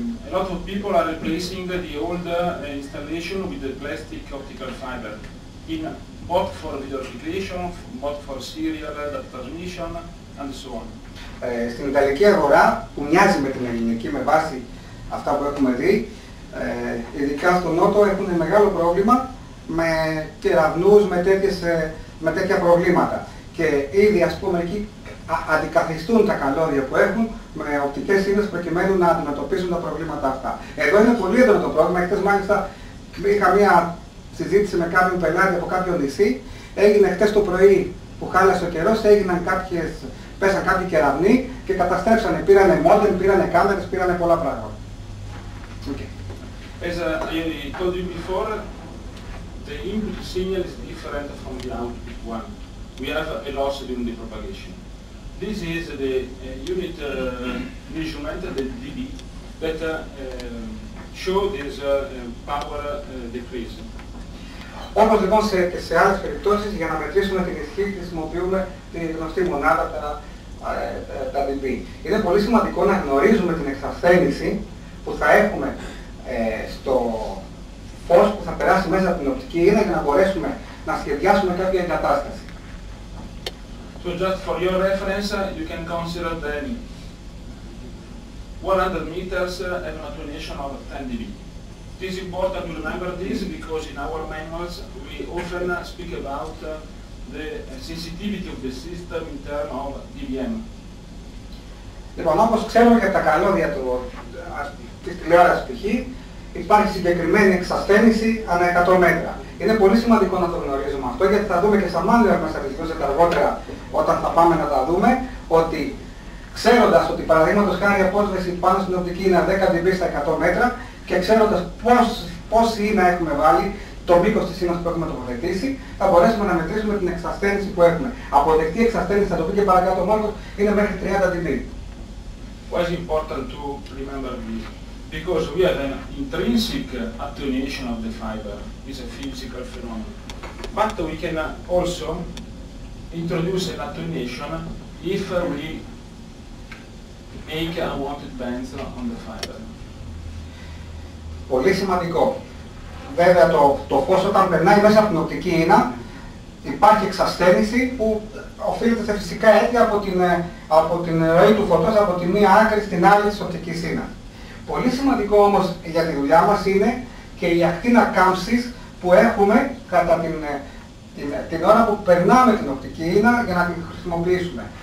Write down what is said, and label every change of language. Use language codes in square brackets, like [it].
[en] a lot of people are replacing the old installation with the plastic optical fiber, both for video replication, both for serial data transmission, and so on. [el] Στην Ιταλική αγορά, που μοιάζει με την ελληνική με βάση αυτά που έχουμε δει, ειδικά στο Νότο έχουν μεγάλο πρόβλημα με κεραυνούς, με τέτοια προβλήματα. Και ήδη, ας πούμε, εκεί αντικαθιστούν τα καλώδια που έχουν με οπτικές ίνες προκειμένου να αντιμετωπίσουν τα προβλήματα αυτά. Εδώ είναι πολύ έντονο το πρόβλημα. Χθες μάλιστα είχα μία συζήτηση με κάποιον πελάτη από κάποιο νησί. Έγινε χθες το πρωί που χάλασε ο καιρός, πέσαν κάποιοι κεραυνοί και καταστρέψανε. Πήρανε μόντεμ, πήρανε κάμερες, πήρανε πολλά πράγματα. [en] Okay. As I told you before, the input signal is different from the output one. We have a loss during the propagation. This is the unit measurement, the dB, that show this power decrease. [el] Όπως λοιπόν σε άλλες περιπτώσεις, για να μετρήσουμε την ισχύ χρησιμοποιούμε τη γνωστή μονάδα, τα dB. Είναι πολύ σημαντικό να γνωρίζουμε την εξασθένηση που θα έχουμε στο φως που θα περάσει μέσα από την οπτική ίνα για να μπορέσουμε να σχεδιάσουμε κάποια εγκατάσταση. [en] So just for your reference, you can consider that 100 meters have an attenuation of 10 dB. It is important to remember this because in our manuals we often speak about the sensitivity of the system in terms of dBm. [el] Λοιπόν, όπως ξέρουμε για τα καλώδια της τηλεόρασης π.χ. υπάρχει συγκεκριμένη εξασθένηση ανά 100 μέτρα. Είναι πολύ σημαντικό να το γνωρίζουμε αυτό, γιατί θα δούμε και στα μάνουαλ μας θα αργότερα όταν θα πάμε να τα δούμε, ότι ξέροντας ότι παραδείγματος χάρη η απόσβεση πάνω στην οπτική είναι 10 dB στα 100 μέτρα και ξέροντας πόση ίνα έχουμε βάλει, το μήκος της ίνας που έχουμε τοποθετήσει, θα μπορέσουμε να μετρήσουμε την εξασθένηση που έχουμε. Αποδεκτή εξασθένηση, θα το πει και παρακάτω ο Μάρκος, είναι μέχρι 30 dB. [en] Why is it important to remember this? Because we have an intrinsic attenuation of the fiber. It's a physical phenomenon. But we can also introduce an attenuation if we make unwanted bands on the fiber. [el] Πολύ σημαντικό. Βέβαια το φως όταν περνάει μέσα από την οπτική ίνα υπάρχει εξασθένηση που οφείλεται σε φυσικά αίτια από την ροή του φωτός από τη μία άκρη στην άλλη της οπτικής ίνας. Πολύ σημαντικό όμως για τη δουλειά μας είναι και η ακτίνα κάμψης που έχουμε κατά την ώρα που περνάμε την οπτική ίνα για να την χρησιμοποιήσουμε.